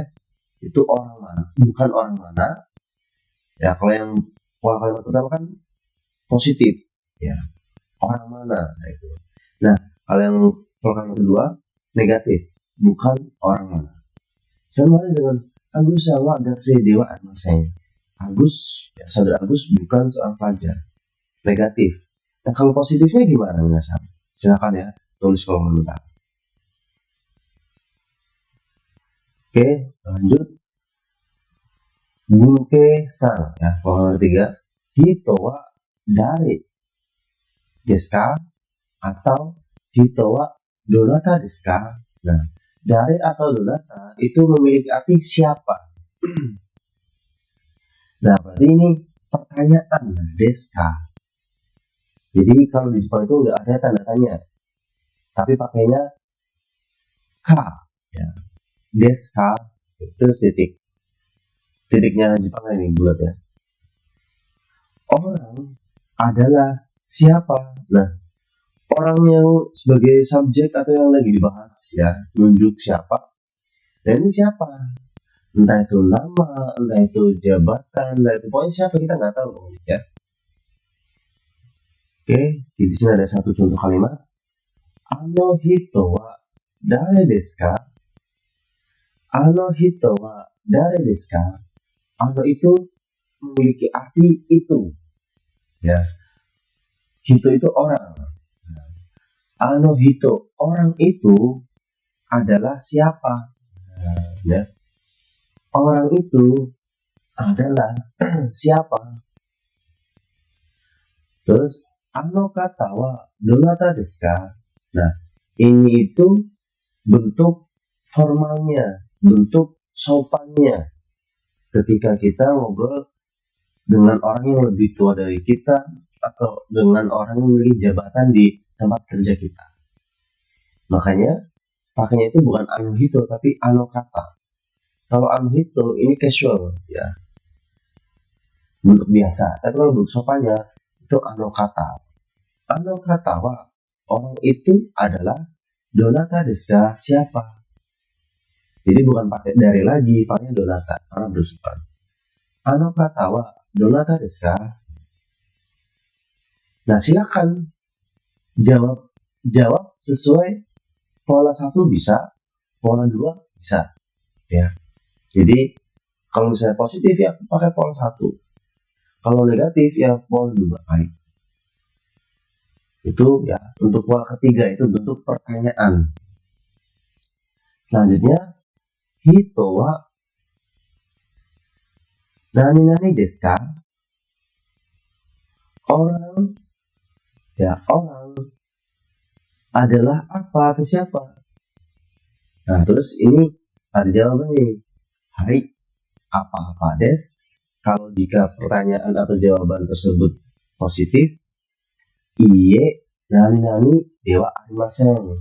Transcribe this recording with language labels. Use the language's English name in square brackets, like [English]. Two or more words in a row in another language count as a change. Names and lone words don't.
[Indonesian] Itu orang mana, bukan orang mana. Ya, kalau yang kalimat pertama kan positif, ya, orang mana. Nah, itu. Nah, kalau yang kalimat kedua negatif, bukan orang mana. Sama dengan Agus sama [Japanese] gakusei dewa arimasen. [Indonesian] Agus, ya, saudara Agus bukan seorang pelajar. Negatif. Nah, kalau positifnya gimana minasan? Silakan ya, tulis kolom komentar. Oke, lanjut. Bunke-san, ya, kolom 3. [Japanese] Hito wa dare desu ka? Atau hito wa donata desu ka? [Indonesian] Nah, dare atau donata itu memiliki arti siapa. Nah, berarti ini pertanyaan [Japanese] desu ka. [Indonesian] Jadi kalau di Jepang itu nggak ada tanda tanya, tapi pakainya ka, ya. [Japanese] Desu ka, [Indonesian] terus titik. Titiknya Jepang ini bulat ya. Orang adalah siapa? Nah, orang yang sebagai subjek atau yang lagi dibahas ya, nunjuk siapa. Dan ini siapa? Entah itu nama, entah itu jabatan, entah itu pokoknya siapa kita nggak tahu ya. Oke, di sini ada satu contoh kalimat. [Japanese] Ano hito wa dare desu ka? Ano hito wa dare desu ka? [Indonesian] Ano itu memiliki arti itu. Ya. Hito itu orang. [Japanese] Ano hito, [Indonesian] orang itu adalah siapa? Ya. Orang itu adalah siapa? [Japanese] Terus ano kata wa donata desu ka? [Indonesian] Nah, ini itu bentuk formalnya, bentuk sopannya ketika kita ngobrol dengan orang yang lebih tua dari kita atau dengan orang yang memiliki jabatan di tempat kerja kita. Makanya pakainya itu bukan [Japanese] ano hito [Indonesian] tapi [Japanese] ano kata. [Indonesian] Kalau [Japanese] ano hito [Indonesian] ini casual ya, bentuk biasa. Tapi kalau bentuk sopannya itu [Japanese] ano kata. Ano kata wa, [Indonesian] orang itu adalah [Japanese] donata desu ka, [Indonesian] siapa? Jadi bukan pakai dari lagi, pakai donata karena bersopan. [Japanese] Ano kata wa donata desu ka? [Indonesian] Nah, silakan jawab sesuai pola 1 bisa, pola 2 bisa. Ya. Jadi kalau misalnya positif ya pakai pola 1. Kalau negatif ya pola 2 kali. Itu ya untuk pola ketiga itu bentuk pertanyaan. [Japanese] Selanjutnya hito wa nani desu ka? [Indonesian] Orang adalah apa atau siapa? Nah, terus ini ada jawabannya. [Japanese] Hai, apa des? [Indonesian] Kalau jika pertanyaan atau jawaban tersebut positif, [Japanese] iye nani dewa arimasen.